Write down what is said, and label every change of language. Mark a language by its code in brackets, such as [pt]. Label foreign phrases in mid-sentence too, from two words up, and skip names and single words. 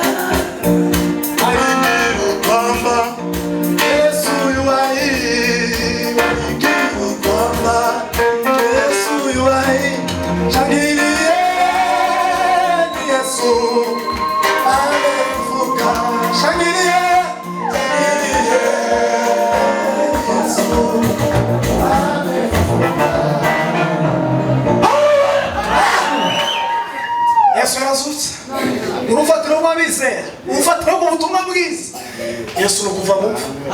[sw] Alikiri kwamba Yesu yu hai, walikiri kwamba Yesu yu hai. Shangilieni, Yesu amefufuka. Shangilieni, [rw] Yesu Yesu yarazutse. Urufatiro rw'abizera, urufatiro rw'ubutumwa bwiza. Yesu no kuva mu mfu.